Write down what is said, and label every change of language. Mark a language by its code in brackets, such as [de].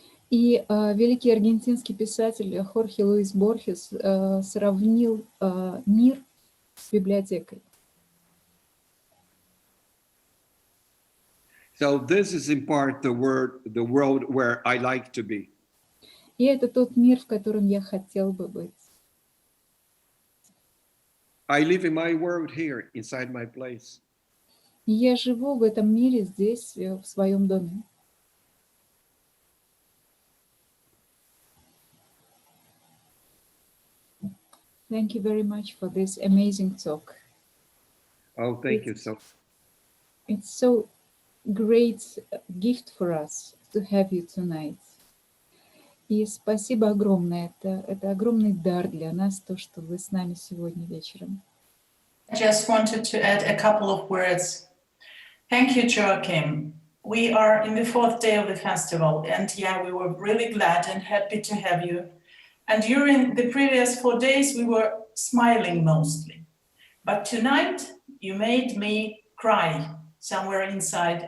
[ru] И великий аргентинский писатель Хорхе Луис Борхес сравнил мир с библиотекой. [en] So this is in part the world where I like to be. [ru] И это тот мир, в котором я хотел бы быть. [en] I live in my world here, inside my place. [ru] Я живу в этом мире здесь, в своем доме. [en] Thank you very much for this amazing talk. Oh, thank you so. It's so great gift for us to have you tonight. [ru] И спасибо огромное. Это огромный дар для нас, то, что вы с нами сегодня вечером. [en] I just wanted to add a couple of words. Thank you, Joaquim. We are in the 4th day of the festival, and yeah, we were really glad and happy to have you. And during the previous 4 days, we were smiling mostly. But tonight, you made me cry somewhere inside.